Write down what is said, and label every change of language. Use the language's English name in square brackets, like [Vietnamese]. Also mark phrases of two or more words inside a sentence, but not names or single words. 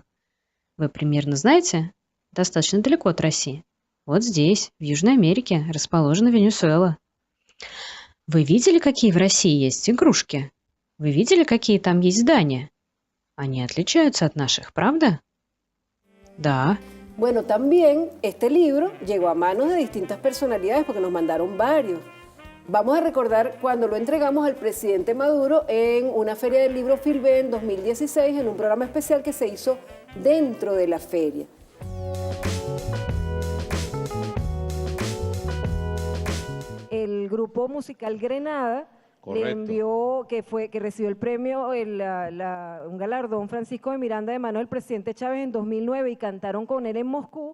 [Russian] Вы примерно знаете? Достаточно далеко от России. Вот здесь, в Южной Америке, расположена Венесуэла. Вы видели, какие в России есть игрушки? Вы видели, какие там есть здания? Они отличаются от наших, правда? Да. [Spanish] Bueno, también este libro llegó a manos de distintas personalidades porque nos mandaron varios. Vamos a recordar cuando lo entregamos al presidente Maduro en una feria del libro Filbé en 2016, en un programa especial que se hizo dentro de la feria. El grupo musical Grenada le envió, que recibió el premio, un galardón Francisco de Miranda de mano del presidente Chávez en 2009 y cantaron con él en Moscú.